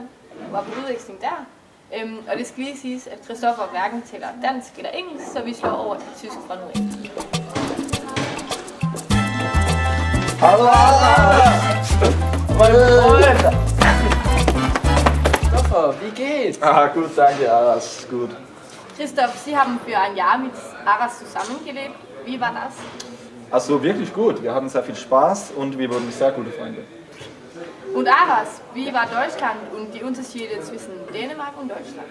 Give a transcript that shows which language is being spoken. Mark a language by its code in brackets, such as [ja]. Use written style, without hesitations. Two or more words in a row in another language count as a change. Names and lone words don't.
[da] Du var på udveksling der. Og det skal lige siges, at Christoffer hverken taler dansk eller engelsk, så vi slår over til tysk fra nu af. [de] Hallo! Christoffer, wie geht's? Gut, danke, Aras, gut. Christoph, Sie haben für ein Jahr mit Aras zusammengelebt. Wie war das? Also wirklich gut, wir hatten sehr viel Spaß und wir wurden sehr gute Freunde. Und Aras, wie war Deutschland und die Unterschiede zwischen Dänemark und Deutschland?